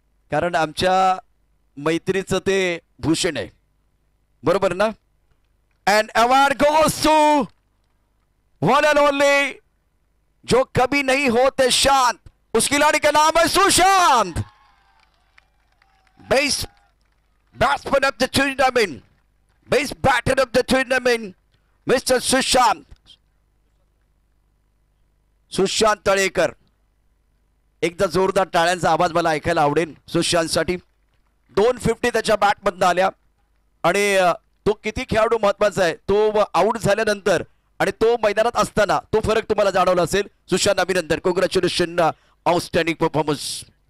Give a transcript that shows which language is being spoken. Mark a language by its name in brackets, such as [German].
[Marathi] कारण आमच्या मैत्रीचं ते भूषण आहे, बरोबर ना. [English] and award goes to one and only [Hindi] जो कभी नहीं होते शांत, उस खिलाड़ी का नाम है Sushant. [English] Best batsman of the tournament, best batter of the tournament mister Sushant Talekar. [Marathi] एकदा जोरदार टाळ्यांचा आवाज मला ऐकायला आवडेल सुशांतसाठी. 250 त्याच्या बॅटमधून आल्या आणि तो किती खेळाडू महत्वाचा आहे, तो आउट झाल्यानंतर आणि तो मैदानात असताना तो फरक तुम्हाला जाणवला असेल. [English] सुशांत अभिनंदन, congratulation, outstanding performance.